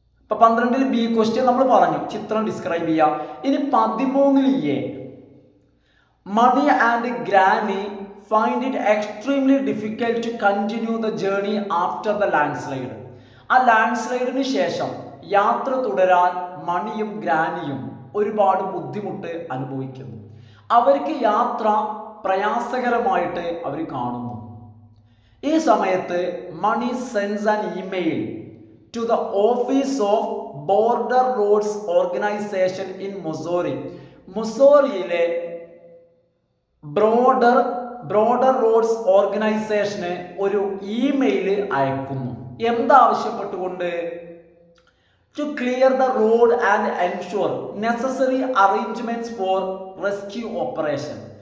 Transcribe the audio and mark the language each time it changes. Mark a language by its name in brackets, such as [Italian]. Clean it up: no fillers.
[Malayalam] 12 B question നമ്മൾ പറഞ്ഞു, ചിത്രം ഡിസ്ക്രൈബ് ചെയ്യാം. ഇനി 13 A, [English] Mani and Granny find it extremely difficult to continue the journey after the landslide. [Malayalam] ആ land സ്ലൈഡിന് ശേഷം യാത്ര തുടരാൻ മണിയും ഗ്രാനിയും ഒരുപാട് ബുദ്ധിമുട്ട് അനുഭവിക്കുന്നു. അവർക്ക് യാത്ര പ്രയാസകരമായിട്ട് അവർ കാണുന്നു. ഈ സമയത്ത് [English] Mani sends an email to the office of Border Roads Organization in Missouri. [Malayalam] മുസോറിയിലെ broader roads ഓർഗനൈസേഷന് ഒരു ഇമെയിൽ അയക്കുന്നു. എന്താവശ്യപ്പെട്ടുകൊണ്ട്? [English] To clear the road and ensure necessary arrangements for rescue operation.